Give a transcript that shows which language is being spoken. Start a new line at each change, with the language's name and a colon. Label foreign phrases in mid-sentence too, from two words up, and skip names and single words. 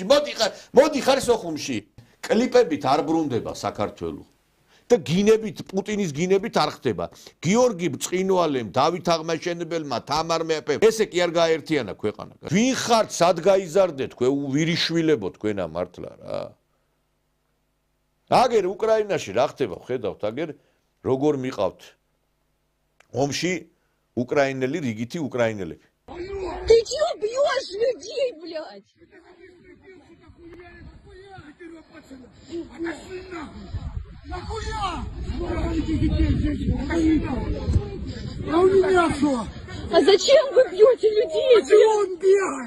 Georgian: მოდი ხარ სოხუმში კლიპებით არ ბრუნდება საქართველო და გინებით პუტინის გინებით არ ხდება გიორგი ბრწყინვალემ დავით აღმაშენებელმა თამარ მეფემ ესე კი არ გააერთიანა ქვეყანა ვინ ხართ სად გაიზარდეთ თქვენ ვირიშვილებო თქვენა მართლა რა აგერ უკრაინაში რა ხდება ხედავთ აგერ როგორ მიყავთ ომში უკრაინელი რიგითი უკრაინელები
Russian: Ты чё бьёшь людей, блядь? Нахуя? А у меня что? А зачем вы бьете людей? А чего он бегает?